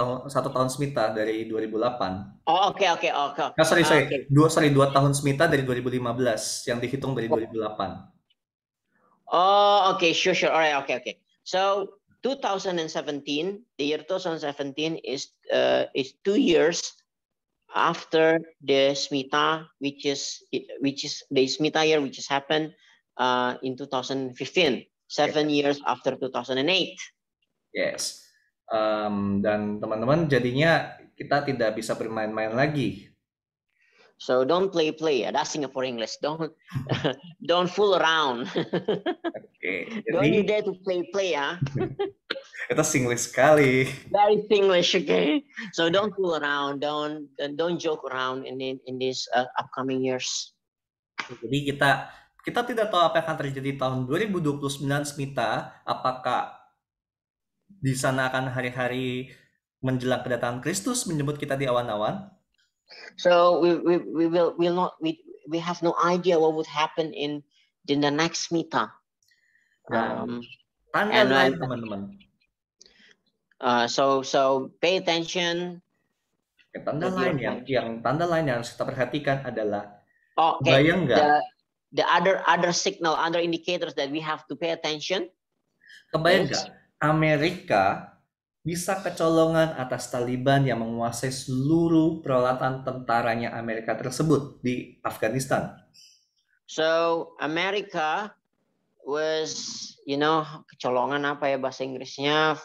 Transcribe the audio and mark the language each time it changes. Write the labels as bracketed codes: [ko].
[id] Satu tahun Shemitah dari 2008. Oh, oke. Sorry, 2 tahun Shemitah dari 2015 yang dihitung dari 2008. [en] Oh, okay, sure. All right, okay. So 2017, the year 2017 is 2 years after the Shemitah, which is the Shemitah year, which has happened in 2015, 7 years after 2008. Yes. [id] Dan teman-teman, jadinya kita tidak bisa bermain-main lagi. [en] So don't play. That's Singapore English. Don't fool around. Okay, don't you dare to play, ya. [id] Itu Singlish sekali. [en] Very Singlish, okay. So don't fool around. Don't joke around in these upcoming years. [id] Jadi kita tidak tahu apa yang akan terjadi tahun 2029 Smita. Apakah di sana akan hari-hari menjelang kedatangan Kristus menjemput kita di awan-awan? [en] So we have no idea what would happen in the next Shemitah. [id] Tanda lain, teman-teman. [en] So pay attention. [id] Tanda lain yang harus kita perhatikan adalah bayang nggak? [en] The other signal, other indicators that we have to pay attention. [id] Kebayang nggak? Amerika bisa kecolongan atas Taliban yang menguasai seluruh peralatan tentaranya Amerika tersebut di Afghanistan. [en] So America was, [id] kecolongan apa ya bahasa Inggrisnya?